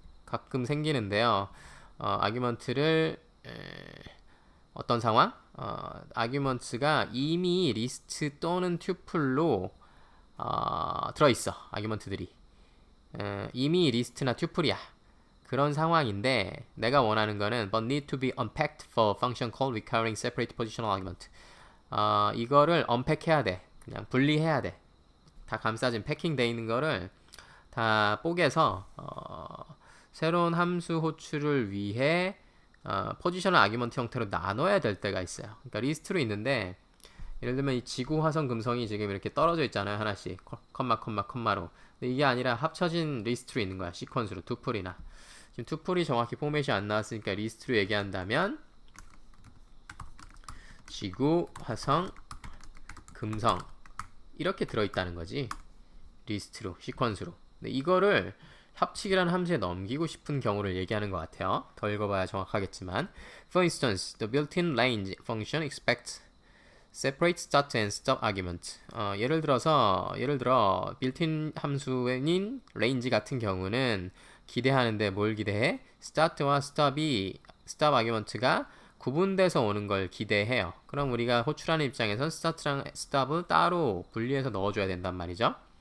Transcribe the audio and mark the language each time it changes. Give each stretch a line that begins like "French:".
Korean: 가끔 생기는데요. 아규먼트를 어떤 상황? 아규먼트가 이미 리스트 또는 튜플로 들어있어. 아규먼트들이 이미 리스트나 튜플이야. 그런 상황인데 내가 원하는 거는
English: but need to be unpacked for function called requiring separate positional argument.
Korean: 이거를 unpack 해야 돼. 그냥 분리해야 돼. 다 감싸진 패킹돼 있는 거를 다 뽀개서 새로운 함수 호출을 위해 포지셔널 아규먼트 형태로 나눠야 될 때가 있어요. 그러니까 리스트로 있는데 예를 들면 이 지구, 화성, 금성이 지금 이렇게 떨어져 있잖아요. 하나씩 컴마로. 근데 이게 아니라 합쳐진 리스트로 있는 거야. 시퀀스로 투풀이나. 지금 투풀이 정확히 포맷이 안 나왔으니까 리스트로 얘기한다면 지구, 화성, 금성 이렇게 들어있다는 거지. 리스트로, 시퀀스로. 근데 이거를 합치기라는 함수에 넘기고 싶은 경우를 얘기하는 것 같아요. 더 읽어봐야 정확하겠지만
English: For instance, the built-in range function expects separate start and stop argument.
Korean: 예를 들어 built-in 함수인 range 같은 경우는 기대하는데 뭘 기대해? start와 stop argument가 구분돼서 오는 걸 기대해요. 그럼 우리가 호출하는 입장에선 start랑 stop을 따로 분리해서 넣어줘야 된단 말이죠.